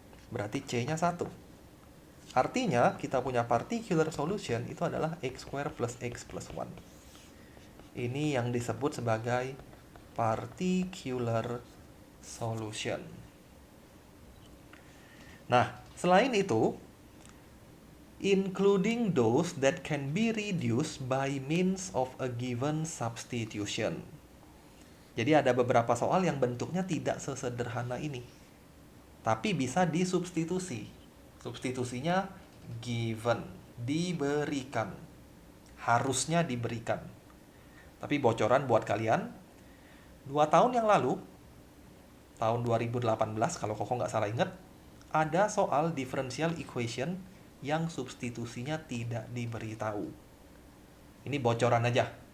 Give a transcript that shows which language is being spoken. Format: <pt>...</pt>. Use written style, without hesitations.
<id>Berarti c-nya 1. Artinya, kita punya particular solution itu adalah</id> <en>x square plus x plus 1.</en> <id>Ini yang disebut sebagai particular solution. Nah, selain itu,</id> <en>including those that can be reduced by means of a given substitution.</en> <id>Jadi ada beberapa soal yang bentuknya tidak sesederhana ini, tapi bisa disubstitusi. Substitusinya given, diberikan, harusnya diberikan. Tapi bocoran buat kalian, 2 tahun yang lalu, tahun 2018 kalau Koko nggak salah ingat, ada soal differential equation yang substitusinya tidak diberitahu. Ini bocoran aja.</id>